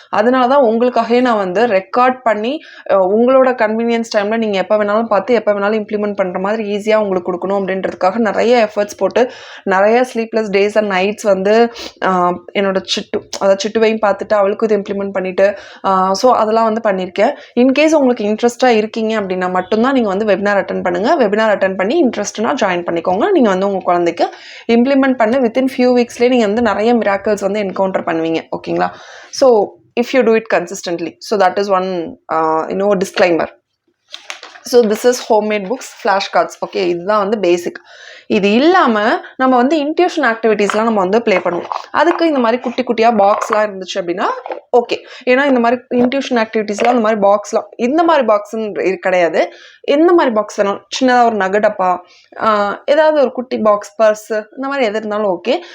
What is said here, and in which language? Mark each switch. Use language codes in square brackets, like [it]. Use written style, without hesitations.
[ta] அதனால தான் உங்களுக்காகவே நான் வந்து ரெக்கார்ட் பண்ணி உங்களோட கன்வீனியன்ஸ் டைமில் நீங்கள் எப்போ வேணாலும் பார்த்து எப்போ வேணாலும் இம்ப்ளிமெண்ட் பண்ணுற மாதிரி ஈஸியாக உங்களுக்கு கொடுக்கணும் அப்படின்றதுக்காக நிறைய எஃபர்ட்ஸ் போட்டு நிறைய ஸ்லீப்லெஸ் டேஸ் அண்ட் நைட்ஸ் வந்து என்னோட சிட்டுவையும் பார்த்துட்டு அவளுக்கும் இது இம்ப்ளிமெண்ட் பண்ணிவிட்டு ஸோ அதெல்லாம் வந்து பண்ணியிருக்கேன். இன்கேஸ் உங்களுக்கு இன்ட்ரெஸ்ட்டாக இருக்கீங்க அப்படின்னா மட்டும்தான் நீங்கள் வந்து வெபினார் அட்டன் பண்ணுங்கள். வெபினார் அட்டன் பண்ணி இன்ட்ரெஸ்ட்னா ஜாயின் பண்ணிக்கோங்க. நீங்கள் வந்து உங்கள் குழந்தைக்கு இம்ப்ளிமெண்ட் பண்ணி வித்தின் ஃபியூ வீக்ஸ்லேயே நீங்கள் வந்து நிறைய மிராக்கிள்ஸ் வந்து என்கவுண்டர் பண்ணுவீங்க. ஓகேங்களா? [en] So if you do it consistently, so that is one disclaimer. So this is homemade books, flashcards. [ta] Okay, இதுதான் வந்து பேசிக். இது இல்லாமல் நம்ம வந்து இன்ட்யூஷன் ஆக்டிவிட்டீஸ்லாம் நம்ம வந்து ப்ளே பண்ணுவோம். அதுக்கு இந்த மாதிரி குட்டி குட்டியாக பாக்ஸ்லாம் இருந்துச்சு அப்படின்னா ஓகே. ஏன்னா இந்த மாதிரி இன்ட்யூஷன் ஆக்டிவிட்டீஸ்லாம் இந்த மாதிரி பாக்ஸ்லாம் இந்த மாதிரி பாக்ஸ்ன்னு கிடையாது. எந்த மாதிரி பாக்ஸ் வேணும், சின்னதாக ஒரு நகடப்பா, ஏதாவது ஒரு குட்டி பாக்ஸ், பர்ஸு, இந்த மாதிரி எது இருந்தாலும் ஓகே.